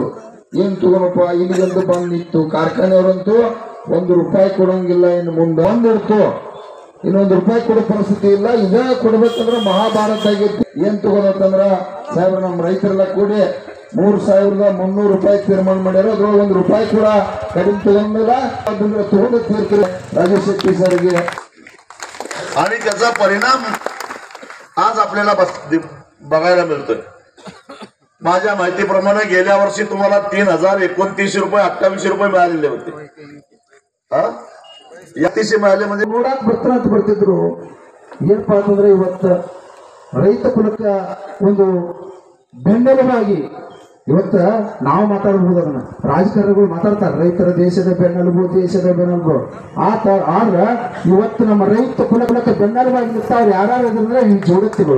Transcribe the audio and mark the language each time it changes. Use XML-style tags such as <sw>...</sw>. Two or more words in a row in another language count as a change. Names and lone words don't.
<kn>ಏನ್ ತಗೋನಪ್ಪ, ಇಲ್ಲಿಗಂತೂ ಬಂದ್ ನಿಂತು ಕಾರ್ಖಾನೆಯವರಂತೂ 1 ರೂಪಾಯಿ ಕೊಡೋಂಗಿಲ್ಲ. ಇನ್ನು ಮುಂದೆ ಬಂದಿಡ್ತು, ಇನ್ನೊಂದು ರೂಪಾಯಿ ಕೊಡೋ ಪರಿಸ್ಥಿತಿ ಇಲ್ಲ. ಇದ ಕೊಡ್ಬೇಕಂದ್ರೆ ಮಹಾಭಾರತ ಆಗಿತ್ತು. ಏನ್ ತಗೋದಂದ್ರ ಸಾಹೇಬ್ರ ನಮ್ಮ ರೈತರೆಲ್ಲ ಕೂಡಿ 3,300 ರೂಪಾಯಿ ತೀರ್ಮಾನ ಮಾಡ್ಯಾರ. ಅದ್ರೊಳಗೆ 1 ರೂಪಾಯಿ ಕೂಡ ಕಡಿಮೆ ತಗೊಂಡಿಲ್ಲ. ಅದನ್ನ तोंड ತೀರ್ತಿಲ್ಲ राजू शेट्टी सरगे.</kn> <mr>आणि त्याचा परिणाम आज आपल्याला बघायला मिळतोय. माझ्या माहितीप्रमाणे गेल्या वर्षी तुम्हाला 3,029 रुपये 28 रुपये मिळालेले होते. अतिशय मिळाले म्हणजे</mr> <kn>ನೋಡಕ್ ಬರ್ತಿದ್ರು. ಏನಪ್ಪಾ ಅಂತಂದ್ರೆ ಇವತ್ತು ರೈತ ಕುಲಕ್ಕೆ ಒಂದು ಬೆನ್ನೆಲುಬಾಗಿ ಇವತ್ತು ನಾವು ಮಾತಾಡಬಹುದು. ಅದನ್ನ ರಾಜಕಾರಣಿಗಳು ಮಾತಾಡ್ತಾರೆ, ರೈತರ ದೇಶದ ಬೆನ್ನೆಲುಬು ಆದ್ರೆ ಇವತ್ತು ನಮ್ಮ ರೈತ ಕುಲಕ್ಕೆ ಬೆನ್ನೆಲುಬಾಗಿ ನಿಂತಾವ್ರು ಯಾರು ಅಂದ್ರೆ ಈ ಜೋಡತ್ತಿಗಳು.</kn>